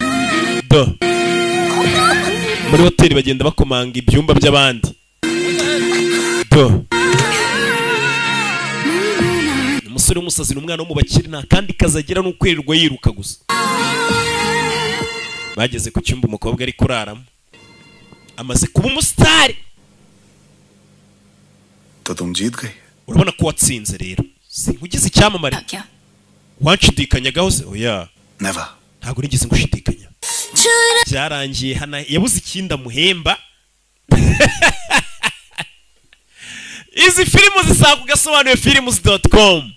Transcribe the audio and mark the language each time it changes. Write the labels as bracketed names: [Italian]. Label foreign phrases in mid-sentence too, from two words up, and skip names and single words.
[Kinyarwanda] Muri hoteli bagenda bakomanga ibyumba by'abandi. Umusore w'umusazi n'umwana wo mu bakire nta kandi kazagira n'ukwirirwa yiruka gusa. Bageze ku cyumba umukobwa ari kuraramo. Amaze kuba umusitari. [Hindi] तो तुम जीत गई. [Kinyarwanda] Urabona ko watsinze rero. Sinkugize icyamamare. क्या Wanshidikanyagaho se? Oya. Never. Ntabwo nigeze ngushidikanya. Byarangiye hana yabuze ikinda muhemba. Izi filmu zisanga Agasobanuye films.com.